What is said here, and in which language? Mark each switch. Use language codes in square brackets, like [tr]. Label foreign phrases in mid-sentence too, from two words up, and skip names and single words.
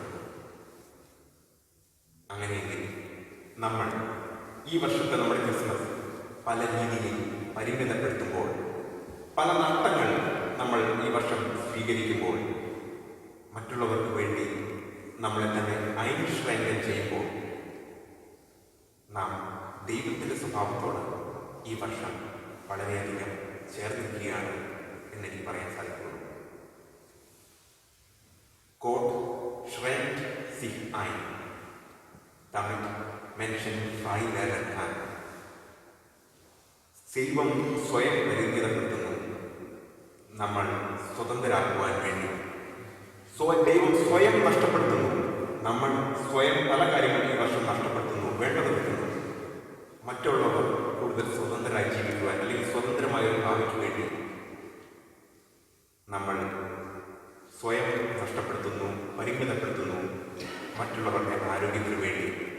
[ml] അങ്ങനെയെങ്കിൽ നമ്മൾ ഈ വർഷത്തെ നമ്മുടെ ക്രിസ്മസ് പല രീതിയിൽ പരിമിതപ്പെടുത്തുമ്പോൾ, പല നഷ്ടങ്ങൾ നമ്മൾ ഈ വർഷം സ്വീകരിക്കുമ്പോൾ, മറ്റുള്ളവർക്ക് വേണ്ടി നമ്മളെ തന്നെ ഐൻഷ്രൈൻ ചെയ്യുമ്പോൾ, നാം ദൈവത്തിന്റെ സ്വഭാവത്തോട് ഈ വർഷം വളരെയധികം ചേർന്നിരിക്കുകയാണ് എന്നെനിക്ക് പറയാൻ സാധിക്കുള്ളൂ. [de] Gott schränkt sich ein, damit Menschen frei werden kann. [ml] ദൈവം സ്വയം പരിമിതപ്പെടുത്തുന്നു നമ്മൾ സ്വതന്ത്രരാകുവാൻ വേണ്ടി. ദൈവം സ്വയം നഷ്ടപ്പെടുത്തുന്നു, നമ്മൾ സ്വയം പല കാര്യങ്ങൾ ഈ വർഷം നഷ്ടപ്പെടുത്തുന്നു, വേണ്ടത് വെക്കുന്നു. മറ്റുള്ളവർ കൂടുതൽ സ്വതന്ത്രരായി ജീവിക്കുവാൻ, അല്ലെങ്കിൽ സ്വതന്ത്രമായ ഒരു ഭാവിക്ക് വേണ്ടി നമ്മൾ സ്വയം നഷ്ടപ്പെടുത്തുന്നു, പരിമിതപ്പെടുത്തുന്നു മറ്റുള്ളവരുടെ ആരോഗ്യത്തിന് വേണ്ടി.